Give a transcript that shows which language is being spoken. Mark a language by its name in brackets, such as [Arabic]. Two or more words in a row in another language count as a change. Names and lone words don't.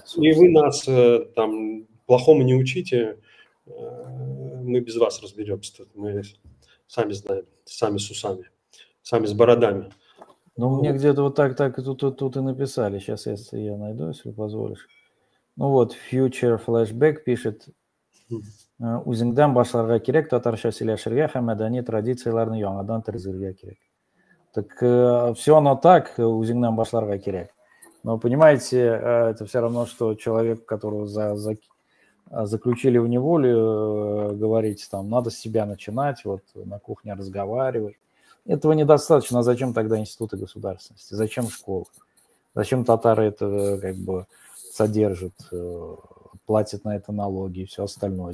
[Russian] И вы нас там плохому не учите, мы без вас разберемся. Мы сами знаем, сами с усами, сами с бородами. Ну, мне где-то вот так тут и написали. Сейчас, если я найду, если позволишь. Ну вот, Future Flashback пишет. [Tatar] Үзеңдән башларга кирәк, татарча сөйләшергә һәм мәдәни традицияләрне яңадан төзергә кирәк. [Russian] Так все оно так, [Tatar] үзеңдән башларга кирәк. [Russian] Но, понимаете, это все равно, что человек, которого заключили в неволю, говорить, там, надо с себя начинать, вот на кухне разговаривать. Этого недостаточно. А зачем тогда институты государственности? Зачем школы? Зачем татары это как бы содержат, платят на это налоги и все остальное?